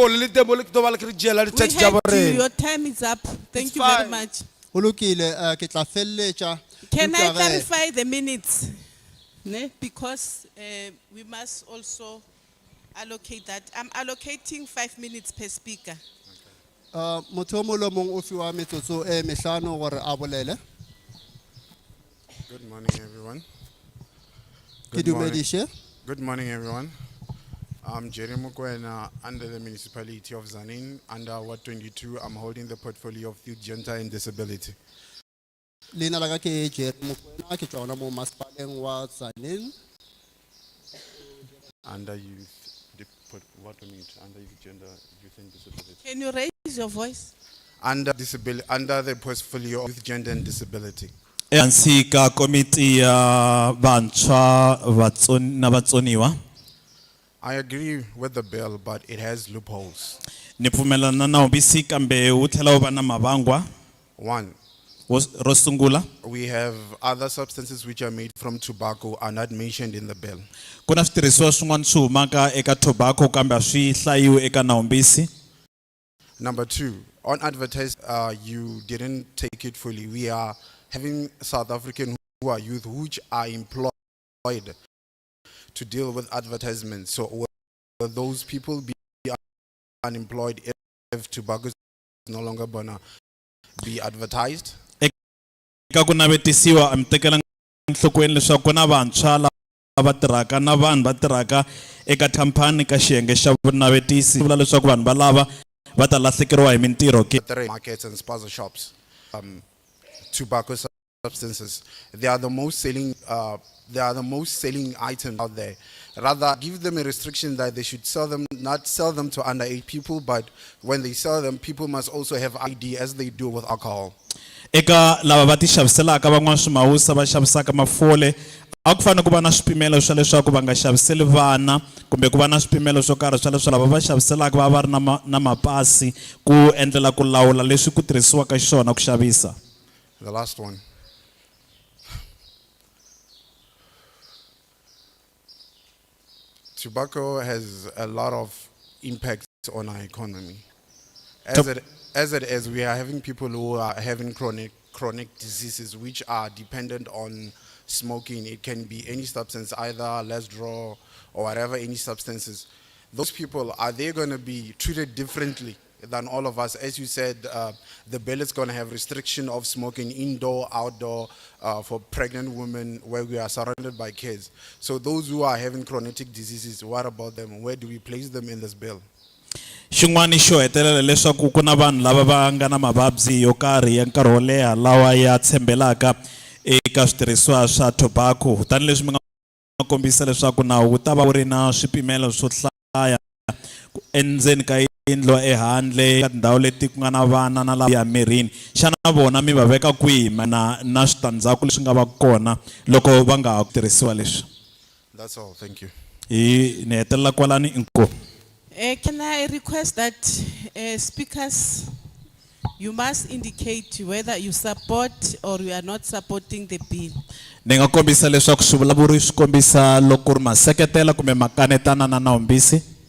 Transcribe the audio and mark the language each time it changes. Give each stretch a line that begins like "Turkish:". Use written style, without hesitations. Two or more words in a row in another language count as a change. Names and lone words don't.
English: We heard you. Your time is up. Thank you very much. Can I clarify the minutes? Ne? Because we must also allocate that. I'm allocating 5 minutes per speaker.
Tswana: Motho o mong le mong o fiwa metsotso e mehlano gore a bolele.
English: Good morning, everyone.
Tswana: Ke dumedishe.
English: Good morning, everyone. I'm Jerry Mukwena under the municipality of Zanin. Under Ward 22, I'm holding the portfolio of youth, gender, and disability.
Tswana: Leina la ka ke Jerry Mokoena ke tswa mo masepaleng wa Tsanin.
English: Under youth, what we need under youth, gender, youth, and disability. Can you raise your voice? Under the portfolio of youth, gender, and disability.
Tsonga: Ansika committee vantshwa na vatsoniwa.
English: I agree with the bill, but it has loopholes.
Tsonga: Ni pfumelana na ubisi kambe wu tlhela wu va na mavangwa.
English: One,
Tsonga: Ro sungula,
English: we have other substances which are made from tobacco are not mentioned in the bill.
Tsonga: ku na switirhisiwa swin'wana swi humaka eka tobacco kambe a swi hlayiwi eka nawumbisi.
English: Number two, on advertise, you didn't take it fully. We are having South African who are youth which are employed to deal with advertisements. So will those people be unemployed if tobacco is no longer gonna be advertised?
Tsonga: Eka ku navetisiwa am tekela nhlokweni leswaku ku na vantshwa lava tirhaka na vanhu va tirhaka eka khampani ka xiyenge xa vunavetisi vula leswaku vanhu valava va ta lahlekeriwa hi mintirho ke.
English: Markets and spaza shops, tobacco substances, they are the most selling items out there. Rather, give them a restriction that they should not sell them to underage people, but when they sell them, people must also have ID as they do with alcohol.
Tsonga: Eka lava va ti xaviselaka van'wana swimawusa va xavisaka mafole a ku fanele ku va na swipimelo swa leswaku va nga xaviseli vana kumbe ku va na swipimelo swo karhi swa leswaku lava va xaviselaka va ri na mapasi ku endlela ku lawula leswi ku tirhisiwaka xiswona ku xavisa.
English: The last one. Tobacco has a lot of impacts on our economy. As it is, we are having people who are having chronic diseases which are dependent on smoking. It can be any substance, either let's draw or whatever, any substances. Those people, are they going to be treated differently than all of us? As you said, the bill is going to have restriction of smoking indoor, outdoor, for pregnant women where we are surrounded by kids. So those who are having chronic diseases, what about them? Where do we place them in this bill?
Tsonga: Xin'wana xo hetelela leswaku ku na vanhu lava va nga na mavabyi yo karhi ya nkarhi wo leha lawa ya tshembelaka eka switirhisiwa swa tobacco tanihileswi mi nga kombisa leswaku nawu wu ta va wu ri na swipimelo swo hlaya endzeni ka yindlu ehandle ka tindhawu leti ku nga na vana na lava ya mirini xana vona mi va veka kwihi na switandzhaku leswi nga va kona loko va nga ha ku tirhisiwa leswi.
English: That's all. Thank you.
Tsonga: Ni hetelela kwalani inkomu.
English: Can I request that speakers, you must indicate whether you support or you are not supporting the bill.
Tsonga: Ni nga kombisa leswaku swivulavuri swi kombisa loko ri maseketela kumbe makanetana na nawumbisi.